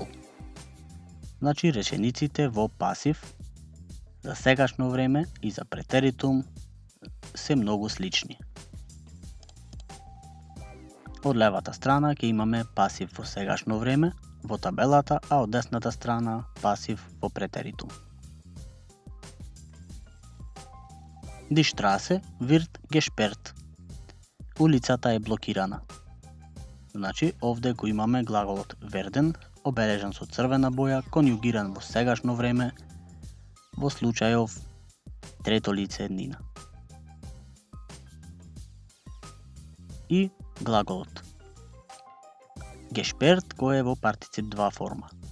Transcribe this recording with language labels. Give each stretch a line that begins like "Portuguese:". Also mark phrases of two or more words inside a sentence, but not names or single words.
Macedonian: Значи речениците во пасив за сегашно време и за претеритум се многу слични. Од левата страна ќе имаме пасив во сегашно време во табелата, а од десната страна пасив во претеритум.
German: Die Straße wird gesperrt.
Macedonian: Улицата е блокирана. Значи овде го имаме глаголот werden, обележан со црвена боја, конјугиран во сегашно време, во случајов трето лице еднина. И глаголот gesperrt кој е во партицип 2 форма.